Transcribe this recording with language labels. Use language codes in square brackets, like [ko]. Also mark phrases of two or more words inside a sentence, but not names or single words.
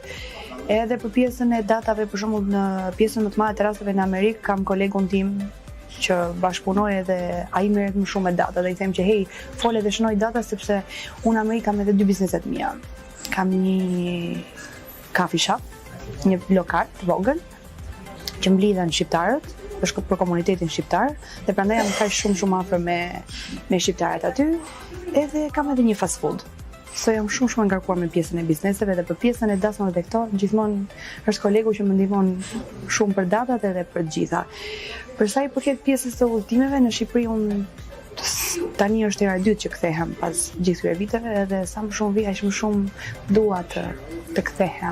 [sq] Edhe për pjesën e datave, për shembull në pjesën më të madhe të rasteve në Amerikë kam kolegun tim që bashkëpunoj edhe ai merret më shumë me data dhe i them që hey, fole dhe shënoj data sepse unë në Amerikë kam edhe 2 bizneset mia. Kam një [en] coffee shop, [sq] një lokal të vogël që mblidhen shqiptarët, është për komunitetin shqiptar dhe prandaj jam kaq shumë afër me shqiptarët aty, edhe kam edhe një [en] fast food. [sq] So jam shumë e ngarkuar me pjesën e bizneseve dhe për pjesën e dasmave dhe këto, gjithmonë është kolegu që më ndihmon shumë për datat edhe për të gjitha. Për sa i përket pjesës së udhëtimeve në Shqipëri, unë tani është hera e dytë që kthehem pas gjithë këtyre viteve edhe sa më shumë vi, aq më shumë dua të kthehem.